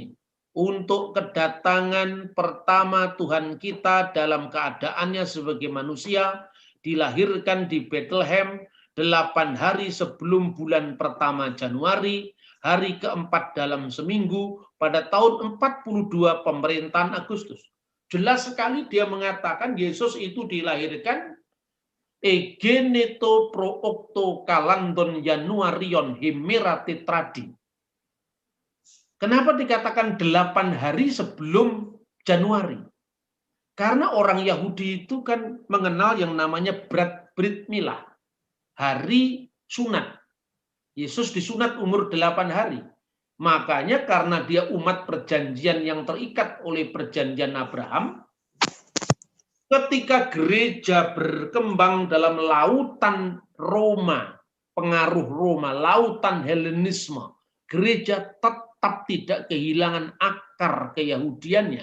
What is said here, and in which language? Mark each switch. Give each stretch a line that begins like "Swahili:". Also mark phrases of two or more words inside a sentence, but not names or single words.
Indonesian: Untuk kedatangan pertama Tuhan kita dalam keadaannya sebagai manusia, dilahirkan di Bethlehem 8 hari sebelum bulan pertama Januari, hari keempat dalam seminggu, pada tahun 42 pemerintahan Agustus. Jelas sekali dia mengatakan Yesus itu dilahirkan
Greek: ἐγεννήθη πρὸ ὀκτὼ καλανδῶν Ἰανουαρίων ἡμέρᾳ τετράδι.
Indonesian: Kenapa dikatakan 8 hari sebelum Januari? Karena orang Yahudi itu kan mengenal yang namanya
Hebrew: ברית מילה,
Indonesian: hari sunat. Yesus disunat umur 8 hari. Makanya karena dia umat perjanjian yang terikat oleh perjanjian Abraham, Ketika gereja berkembang dalam lautan Roma, pengaruh Roma, lautan Helenisme, gereja tetap tidak kehilangan akar keyahudiannya.